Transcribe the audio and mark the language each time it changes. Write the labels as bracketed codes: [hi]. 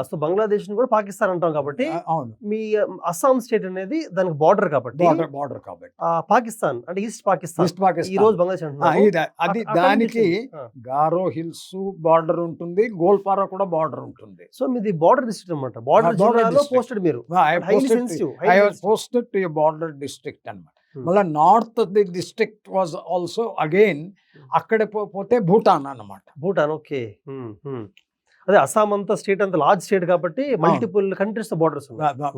[te] So Bangladesh కూడా పాకిస్తాన్ అంటాం కాబట్టి అవును, మీ అస్సాం స్టేట్ అనేది దానికి బార్డర్ కాబట్టి బార్డర్ కాబట్టి పాకిస్తాన్ అంటే ఈస్ట్ పాకిస్తాన్. ఈస్ట్ పాకిస్తాన్ ఈ రోజు బంగ్లాదేశ్ అంటున్నాము. అది అక్కడి దానికి నుంచి, గారో హిల్స్ బార్డర్ ఉంటుంది, గోల్పారా కూడా బార్డర్ ఉంటుంది. సో మీది బార్డర్ డిస్ట్రిక్ట్ అనమాట. బార్డర్ [en] border [te] జిల్లాలో [en] district. [te] పోస్టెడ్ మీరు. [en] I was posted to a border district [te] అన్నమాట. [en] మళ్ళీ north the district was also again [te] అక్కడ పోతే భూటాన్ అన్నమాట. భూటాన్, ఓకే. అదే అస్సాం అంతా స్టేట్ అంతా లార్జ్ స్టేట్ కాబట్టి మల్టిపుల్ కంట్రీస్ తో బార్డర్స్ ఉన్నాయి.